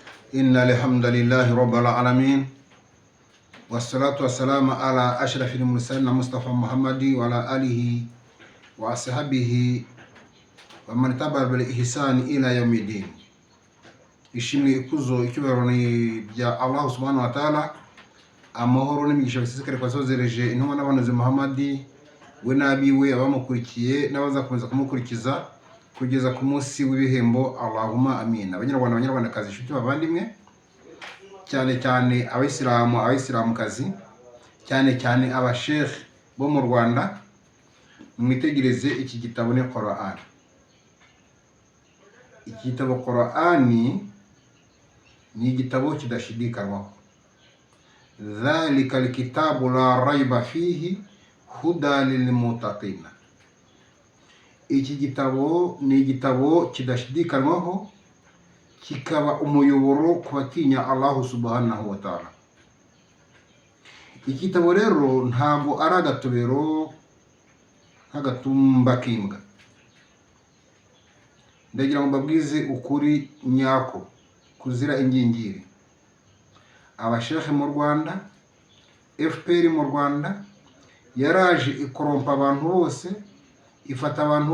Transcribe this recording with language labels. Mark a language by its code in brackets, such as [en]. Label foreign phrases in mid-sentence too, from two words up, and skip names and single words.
[ar] إن الحمد لله رب العالمين والصلاة والسلام على أشرف المرسلين مصطفى محمد وعلى آله وأصحابه ومن تبع بالإحسان إلى يوم الدين. [rw] ishimwe ikuzo icyubahiro ni bya [ar] الله سبحانه وتعالى, [rw] amahoro n'imigisha bisesekare kwazozereje intumwa n'abanuzi Muhammadi we nabiwe abamukurikiye n'abazakomeza kumukurikiza kugeza ku munsi w'ibihembo. [ar] اللهم آمين. [rw] Abanyarwandakazi, inshuti bavandimwe, cyane cyane abayisilamukazi, cyane abasheikh bo mu Rwanda, mwitegereze iki gitabo ni Qur'an. Iki gitabo Qur'an ni igitabo kidashidikanywaho. [ar] ذلك الكتاب لا ريب فيه هدى للمتقين. [rw] Iki gitabo ni igitabo kidashidikanywaho, kikaba umuyoboro ku batinya [ar] الله سبحانه وتعالى. [rw] Iki gitabo rero ntabwo ari agatobero nk'agatumba k'imbwa. Ndagira ngo mbabwize ukuri nyako kuzira ingingiri. Abasheikh mu Rwanda, FPR mu Rwanda yaraje ikorompa abantu bose, ifata abantu